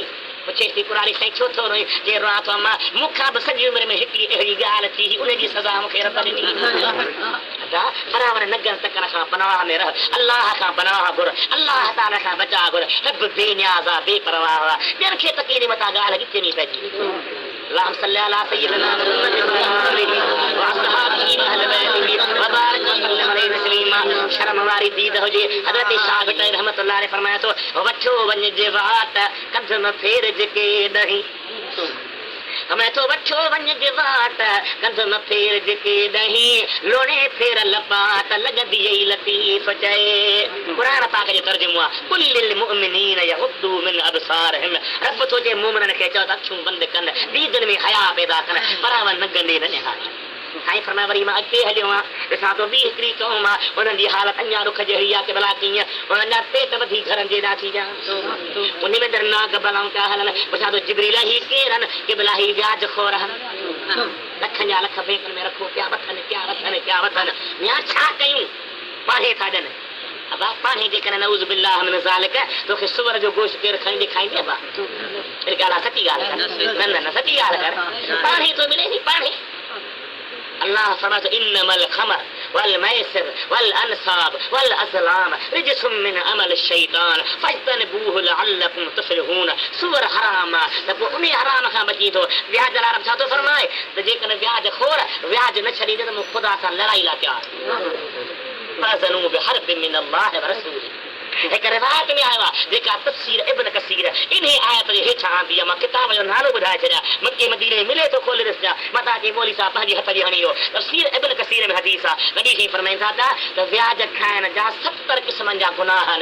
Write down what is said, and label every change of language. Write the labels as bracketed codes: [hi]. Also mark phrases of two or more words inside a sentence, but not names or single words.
[sd] पुछेसि थी कुरारी साईं छो थो रोई? जे रोआं थो अम्मा मूंखां बि सॼी उमिरि में हिकिड़ी अहिड़ी ॻाल्हि थी, उनजी सज़ा मूंखे रब ॾिनी। बराबरि नगन तकन खां पनाह में रह, अल्लाह खां पनाह घुर, अल्लाह ताला खां बचा घुर। रब बेनियाज़ आहे, बेपरवाह आहे, ॿियनि खे त कहिड़ी मथां ॻाल्हि गिचे नहीं पइजी। [ar] اللهم صل على سيدنا محمد وعلى آله وبارك وسلم عليه تسليما। [sd] शर्म वारी दीद हुजे। हज़रत शाह भट्टाई [ar] رحمة الله عليه [sd] फरमाए थो वठो वञ जे वाट कंध में फेर जेके ॾही, मैं तो वठो वञ जे वाट कंध में फेर जेके ॾही, लोणे फेर लपाट लॻंदी ई लतीफ़ चए। क़ुरान पाक जो तर्जुमो आहे [ar] قل للمؤمنين يغضوا من أبصارهم. [sd] रब तो जे मोमिननि खे चओ त अखियूं बंदि कनि, दीदनि में हया पैदा कनि, परावा न गंदे न निहारनि। साईं फरमाए वरी मां अॻिते हलियो आहियां, ॾिसां थो ॿी हिकिड़ी क़ौम आहे, उन्हनि जी हालत अञा रुख जहिड़ी आहे कि भला कीअं उन्हनि जा पेट वधी घरनि जे ॾाथी ॼा, उन में दर नाग बलाऊं पिया हलनि। पुछां थो जिबरील ही केरु आहिनि कि भला ही व्याज खोर आहिनि, लखनि जा लख बैंकनि में रखो पिया वठनि, पिया वठनि, पिया वठनि। या छा कयूं? पाणे था ॾियनि। अब पाणे जेकॾहिं [ar] نعوذ بالله من ذلك [sd] तोखे सुवर जो गोश्त केरु खणी ॾेखारींदे अबा? अहिड़ी ॻाल्हि आहे, सची ॻाल्हि कर, न सची ॻाल्हि कर, पाणे थो मिले नी पाणे। अल्लाह फरमाए [ar] إنما الخمر والميسر والأنصاب والأزلام رجس من عمل الشيطان فاجتنبوه لعلكم تفلحون. [sd] सुवर हराम आहे त पोइ उन हराम खां बची थो। व्याज लाइ छा थो फरमाए त जेकॾहिं व्याज खोर व्याज न छॾींदे त मूं ख़ुदा सां लड़ाई लाइ तयार। [ar] فأذنوا بحرب من الله ورسوله. [sd] हिकु रिवायत में आयो आहे जेका तफ़सीर इब्न कसीर इन आयत जे हेठां आंदी आहे। मां किताब जो नालो ॿुधाए छॾियां, मके मदीने में मिले थो, खोले ॾिसजां। मथां के मौली साहब पंहिंजे हथ जी हणी वियो। तफ़सीर इब्न कसीर में हदीस आहे, नबी साईं फरमाईंदा था त व्याज खाइण जा 70 क़िस्मनि जा गुनाह आहिनि।